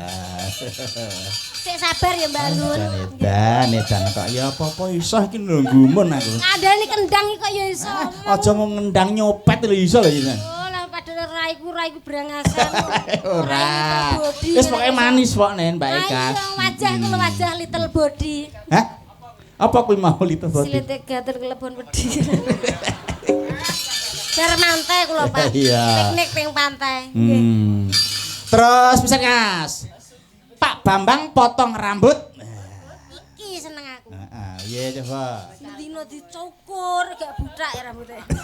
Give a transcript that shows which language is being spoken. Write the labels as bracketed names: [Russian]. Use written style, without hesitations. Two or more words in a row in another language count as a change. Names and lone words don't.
[Javanese] Sik sabar ya Mbak Nur. Edan kok ya apa-apa iso iki lho gumun aku. Ngandani kendang iki kok ya iso. Aja mau ngendang nyopet lho iso lho iki. Oh lah padahal raiku brangasan. Ora. Wis pokoke manis kok Nen Mbak Eka. Ayo wajah kula wajah [English] little body. [Javanese] Hah? Apa kuwi mau [English] little body? [Javanese] Silete gatur kelebon wedi. Bar mantai kula Pak. Iya. Piknik ping pantai. Terus pisan Mas. Pak Bambang potong rambut. Iki seneng aku. Heeh, iya coba. Dino dicukur gak butak ya rambutnya.